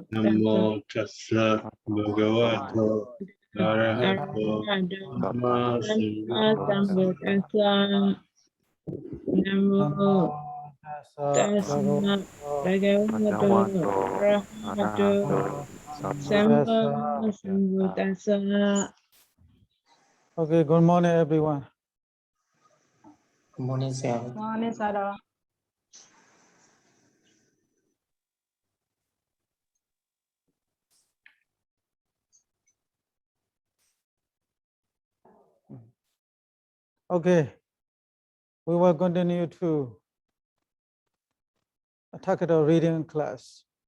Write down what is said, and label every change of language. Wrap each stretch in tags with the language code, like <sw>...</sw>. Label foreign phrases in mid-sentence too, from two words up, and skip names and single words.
<pi>Namo Tassa Bhagavato Arahato Samma Sambuddhassa. Namo Tassa Bhagavato Arahato Samma Sambuddhassa.</pi> <en>Okay, good morning, everyone. Good morning, sir. Morning, Sayadaw. Okay, we will continue to attack the reading class.</en>